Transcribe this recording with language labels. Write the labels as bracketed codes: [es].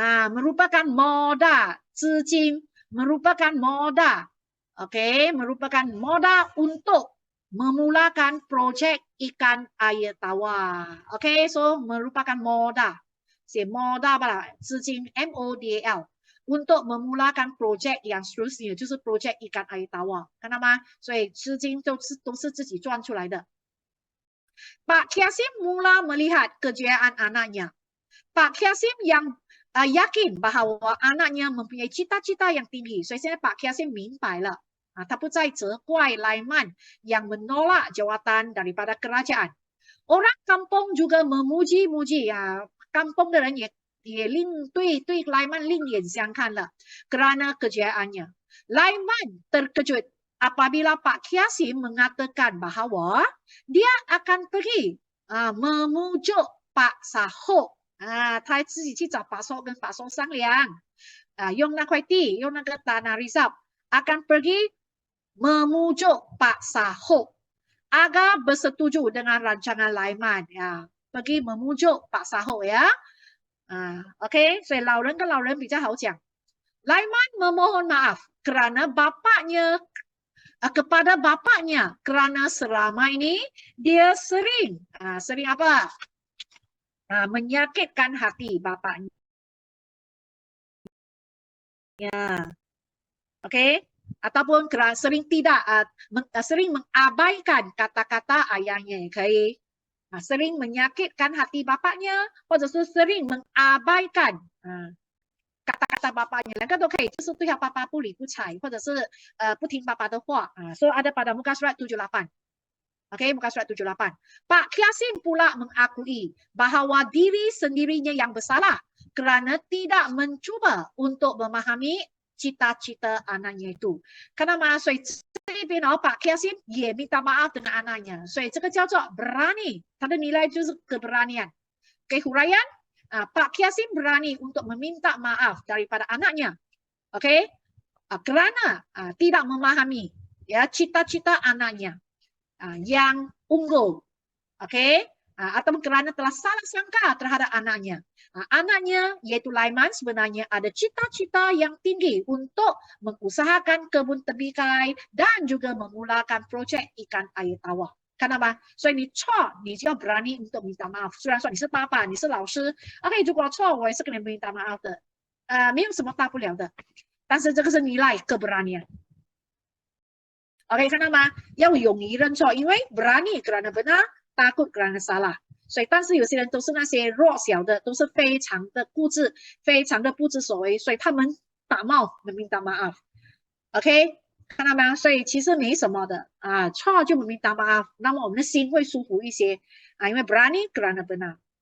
[ms] Merupakan modal 资金, merupakan modal, merupakan modal untuk memulakan projek ikan air tawar. So merupakan modal, modal [zh] 吧，资金 [ms] MODAL untuk memulakan projek yang seterusnya [zh] 就是 [ms] projek ikan air tawar. [zh] 看到吗？所以资金都是自己赚出来的。 [ms] Pak Kiasim mula melihat kejayaan anaknya. Pak Kiasim yang yakin bahawa anaknya mempunyai cita-cita yang tinggi. [zh] 所以现在 Pak Kiasim 明白了，他不再责怪 Laiman [ms] yang menolak jawatan daripada kerajaan. Orang kampung juga memuji-muji, kampung [zh] 的人也对 Laiman 另眼相看了 [ms] kerana kejayaannya. Laiman terkejut apabila Pak Kiasim mengatakan bahawa dia akan pergi memujuk Pak Sahok. [zh] 他自己去找Pak Sahok跟Pak Sahok 商量，用那块地，用那个 [ms] tanah reserve akan pergi memujuk Pak Sahok agar bersetuju dengan rancangan Laiman. Pergi memujuk Pak Sahok ya. [zh] Okey, 所以老人跟老人比较好讲。 [ms] Laiman memohon maaf kerana bapaknya kepada bapaknya kerana selama ini dia sering apa? Menyakitkan hati bapaknya. Okey, ataupun sering mengabaikan kata-kata ayahnya. sering menyakitkan hati bapaknya, [zh] 或者是 [ms] sering mengabaikan kata-kata bapaknya. [zh] 两个都可以，就是对他爸爸不理不睬，或者是不听爸爸的话。所以 [ms] ada pada muka surat 78. Okey, muka surat 78. Pak Qasim pula mengakui bahawa diri sendirinya yang bersalah kerana tidak mencuba untuk memahami cita-cita anaknya itu. Kenapa? [zh] 所以这边Pak Qasim 也 [ms] minta maaf dengan anaknya. [zh] 所以这个叫做 berani. 它的 [ms] nilai [zh] 就是 [ms] keberanian. Okey, huraian. Pak Qasim berani untuk meminta maaf daripada anaknya. Okey? Kerana tidak memahami ya cita-cita anaknya. Yang unggul, okey, atau kerana telah salah sangka terhadap anaknya. Anaknya iaitu Laiman sebenarnya ada cita-cita yang tinggi untuk mengusahakan kebun tebikai dan juga memulakan projek ikan air tawar. Kenapa? [zh] 所以你错，你就要 [ms] berani untuk minta maaf. [zh] 虽然说你是爸爸，你是老师 ，OK， 如果错，我也是跟你 [ms] minta maaf [zh] 的，没有什么大不了的。但是这个是 [ms] nilai keberanian。 OK， kenapa？ [zh] 要勇于认错，因为 [ms] berani kerana benar, takut kerana salah。 [zh] 所以，但是有些人都是那些弱小的，都是非常的固执，非常的不知所谓，所以他们打冒 [ms] meminta maaf。 [zh] OK， 看到吗？所以其实没什么的错就 [ms] meminta maaf， [zh] 那么我们的心会舒服一些因为 [ms] berani kerana benar。